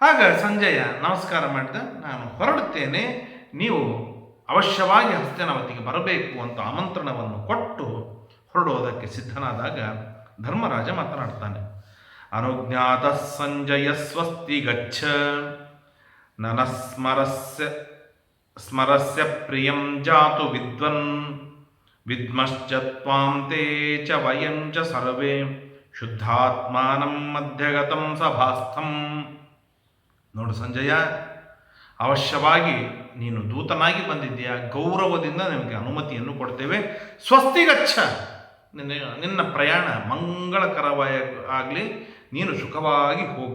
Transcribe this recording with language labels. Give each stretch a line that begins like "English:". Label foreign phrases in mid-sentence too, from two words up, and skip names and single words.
Kannada: ಆಗ ಸಂಜಯ ನಮಸ್ಕಾರ ಮಾಡಿದ, ನಾನು ಹೊರಡುತ್ತೇನೆ, ನೀವು ಅವಶ್ಯವಾಗಿ ಹಸ್ತಿನಾವತಿಗೆ ಬರಬೇಕು ಅಂತ ಆಮಂತ್ರಣವನ್ನು ಕೊಟ್ಟು ಹೊರಡುವುದಕ್ಕೆ ಸಿದ್ಧನಾದಾಗ ಧರ್ಮರಾಜ ಮಾತನಾಡ್ತಾನೆ.
Sanskrit: ಅನುಜ್ಞಾತ ಸಂಜಯ ಸ್ವಸ್ತಿ ಗಚ್ಚ ನನ ಸ್ಮರಸ್ಯ ಪ್ರಿಯಂ ಜಾತು ವಿದ್ವನ್ ವಿದ್ಮಶ್ಚ ತ್ವಾಂ ತೇ ಚ ವಯಂ ಚ ಸರ್ವೇ ಶುದ್ಧಾತ್ಮಾನಂ ಮಧ್ಯಗತಂ ಸಭಾಸ್ಥಂ.
Kannada: ನೋಡು ಸಂಜಯ, ಅವಶ್ಯವಾಗಿ ನೀನು ದೂತನಾಗಿ ಬಂದಿದ್ದೀಯಾ, ಗೌರವದಿಂದ ನಿಮಗೆ ಅನುಮತಿಯನ್ನು ಕೊಡ್ತೇವೆ. ಸ್ವಸ್ತಿಗಚ್ಚ, ನಿನ್ನ ಪ್ರಯಾಣ ಮಂಗಳಕರವಾಗಲಿ, ನೀನು ಸುಖವಾಗಿ ಹೋಗು.